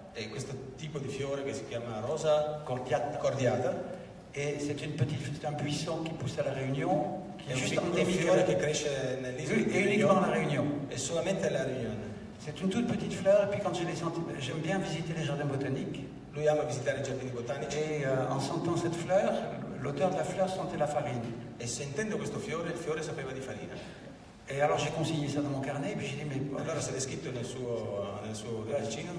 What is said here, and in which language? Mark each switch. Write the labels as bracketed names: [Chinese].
[Italian] E questo tipo di fiore che si chiama Rosa cordiata. [French] Et c'est un buisson qui pousse à la Réunion, qui [Italian] è [French] est un juste [Italian] piccolo fiore che cresce nell'isola di [French] uniquement à la Réunion. [Italian] E solamente alla Riunione. [French] C'est une toute petite fleur, et puis quand je l'ai senti, j'aime bien visiter les jardins botaniques. [Italian] Lui ama visitare i giardini botanici. [French] Et en sentant cette fleur, l'odeur de la fleur sentait la farine. [Italian] E sentendo questo fiore, il fiore sapeva di farina. [French] Et alors j'ai consigné ça dans mon carnet, et puis j'ai dit mais [Italian] allora se l'è scritto nel suo vicino.